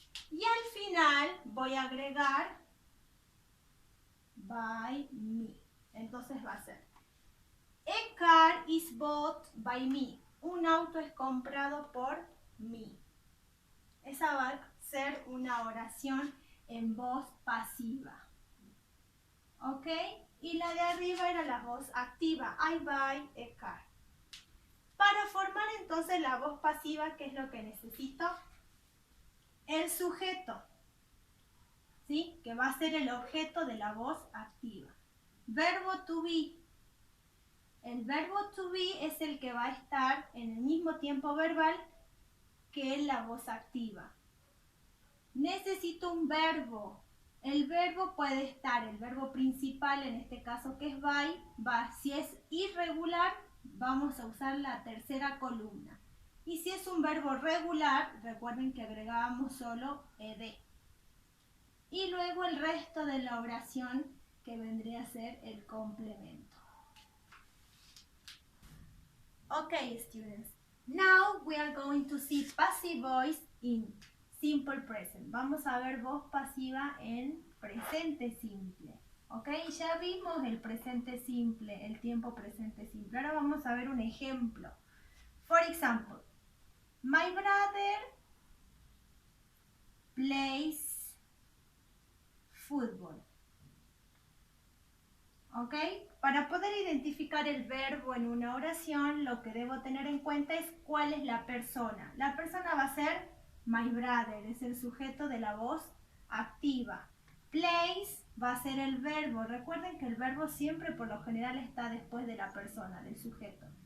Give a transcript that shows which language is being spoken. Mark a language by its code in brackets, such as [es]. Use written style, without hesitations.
[es] Y al final voy a agregar [en] by me. [es] Entonces va a ser [en] a car is bought by me. [es] Un auto es comprado por mí. Esa va a ser una oración en voz pasiva. ¿Ok? Y la de arriba era la voz activa. [en] I buy a car. [es] Para formar entonces la voz pasiva, ¿qué es lo que necesito? El sujeto. ¿Sí? Que va a ser el objeto de la voz activa. Verbo to be. El verbo to be es el que va a estar en el mismo tiempo verbal que la voz activa. Necesito un verbo. El verbo puede estar, el verbo principal en este caso que es buy, si es irregular vamos a usar la tercera columna. Y si es un verbo regular, recuerden que agregábamos solo ed. Y luego el resto de la oración que vendría a ser el complemento. [en] Okay, students. Now we are going to see passive voice in simple present. [es] Vamos a ver voz pasiva en presente simple. ¿Ok? Ya vimos el presente simple, el tiempo presente simple. Ahora vamos a ver un ejemplo. [en] For example, my brother plays football. ¿Ok? [es] Para poder identificar el verbo en una oración, lo que debo tener en cuenta es cuál es la persona. La persona va a ser [en] my brother, [es] es el sujeto de la voz activa. Plays va a ser el verbo. Recuerden que el verbo siempre por lo general está después de la persona, del sujeto.